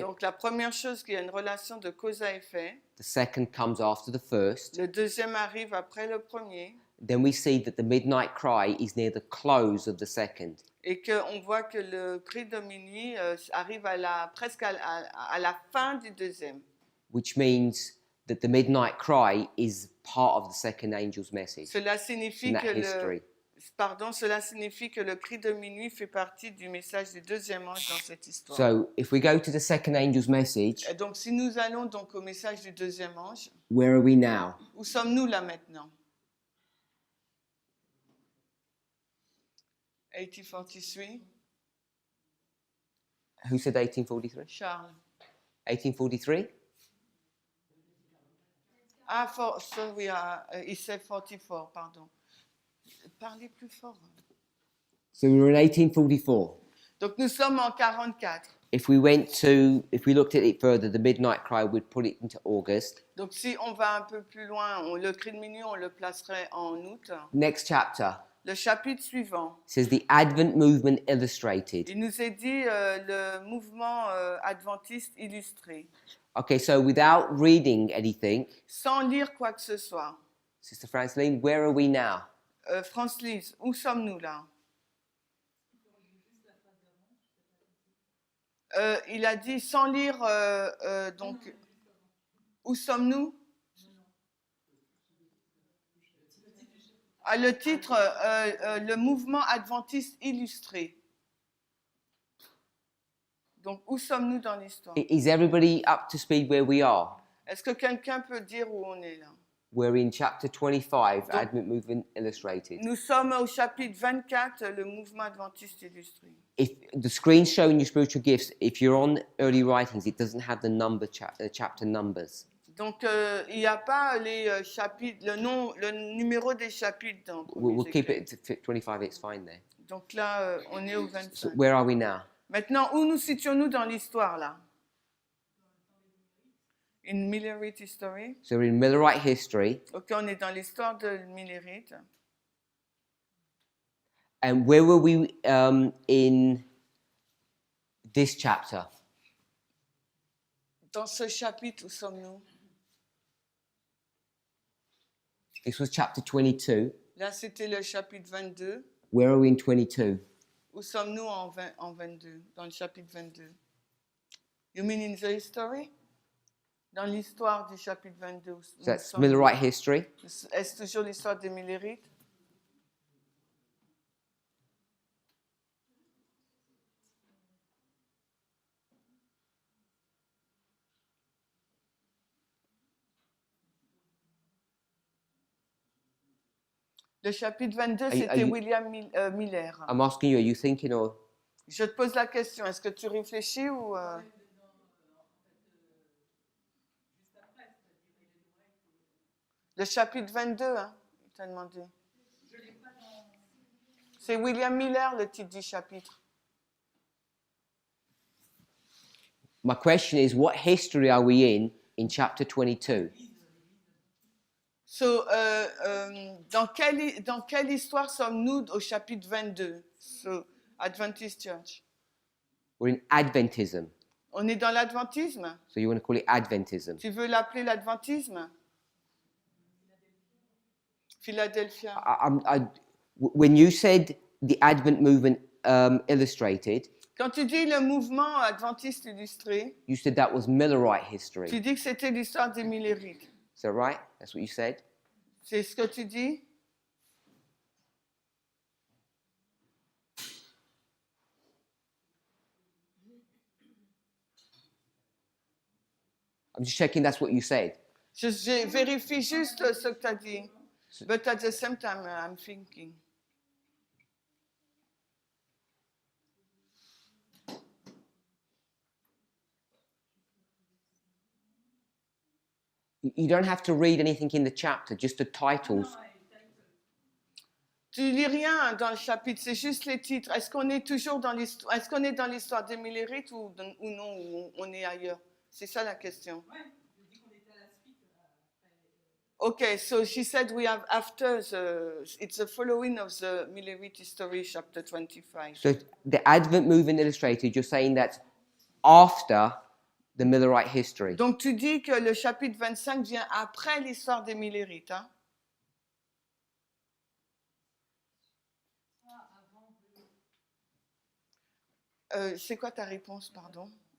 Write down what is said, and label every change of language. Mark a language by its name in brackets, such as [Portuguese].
[French] Donc la première chose, qu'il y a une relation de cause à effet. [English] The second comes after the first. [French] Le deuxième arrive après le premier. [English] Then we see that the midnight cry is near the close of the second. [French] Et qu'on voit que le cri de minuit arrive presque à la fin du deuxième. [English] Which means that the midnight cry is part of the second angel's message [French] Cela signifie [English] in that [French] que [English] history. [French] cela signifie que le cri de minuit fait partie du message du deuxième ange dans cette histoire. [English] So if we go to the second angel's message, [French] Et donc si nous allons donc au message du deuxième ange, [English] where are we now? [French] où sommes-nous là maintenant? [English] 1843, Who said 1843? Charles. 1843? Ah, sorry, il said 44, [French] pardon. Parlez plus fort. [English] So we were in 1844. [French] Donc nous sommes en 44. [English] If we looked at it further, the midnight cry would put it into August. [French] Donc si on va un peu plus loin, le cri de minuit, on le placerait en août. [English] Next chapter [French] Le chapitre suivant, [English] says the Advent movement illustrated. [French] il nous est dit le mouvement adventiste illustré, [English] Okay, so without reading anything, [French] sans lire quoi que ce soit. [English] Sister Franceline, where are we now? [French] France-Lise, où sommes-nous là? Il a dit sans lire, donc, où sommes-nous? Ah, le titre, le mouvement adventiste illustré. Donc, où sommes-nous dans l'histoire? [English] Is everybody up to speed where we are? [French] Est-ce que quelqu'un peut dire où on est là? [English] We're in chapter 25, Advent movement illustrated. [French] Nous sommes au chapitre 24, le mouvement adventiste illustré. [English] If the screen's showing you spiritual gifts, if you're on early writings, it doesn't have the chapter numbers. [French] Donc, il n'y a pas les chapitres, le numéro des chapitres dans [English] We'll keep it at 25, it's fine there. [French] Donc là, on est au [English] So [French] 25. [English] where are we now? [French] Maintenant, où nous situons-nous dans l'histoire là? [English] In Millerite History. So we're in Millerite history, [French] Ok, on est dans l'histoire de Millerite. [English] and where were we in this chapter? [French] Dans ce chapitre, où sommes-nous? [English] This was chapter 22. [French] Là, c'était le chapitre 22. [English] Where are we in 22? [French] Où sommes-nous en 22? Dans le chapitre 22. [English] You mean in the history? [French] Dans l'histoire du chapitre 22. [English] So that's Millerite history. [French] Est-ce toujours l'histoire des Millerites? Le chapitre 22, c'était William Miller. [English] I'm asking you, are you thinking or? [French] Je te pose la question, est-ce que tu réfléchis ou... Le chapitre 22, hein, il t'a demandé. C'est William Miller, le titre du chapitre. [English] My question is, what history are we in chapter 22? [French] So, dans quelle histoire sommes-nous au chapitre 22? [English] So, Adventist Church. We're in Adventism. [French] On est dans l'adventisme? [English] So you want to call it Adventism? [French] Tu veux l'appeler l'adventisme? [English] Philadelphia. When you said the Advent movement illustrated, [French] Quand tu dis le mouvement adventiste illustré, [English] you said that was Millerite [French] tu [English] history. [French] dis que c'était l'histoire des Millérites. [English] Is that right? That's what you said? [French] C'est ce que tu dis? [English] I'm just checking that's what you said. [French] Je vérifie juste ce que tu as dit. [English] But at the same time, I'm thinking. You don't have to read anything in the chapter, just the titles. [French] Tu lis rien dans le chapitre, c'est juste les titres. Est-ce qu'on est toujours dans l'histoire? Est-ce qu'on est dans l'histoire des Millérites ou non, ou on est ailleurs? C'est ça la question. [English] Okay, so she said we have after it's the following of the Millerite history, chapter 25. So the Advent Movement Illustrated, you're saying that's after the Millerite history. [French] Donc tu dis que le chapitre 25 vient après l'histoire des Millérites, hein? C'est quoi ta réponse, pardon?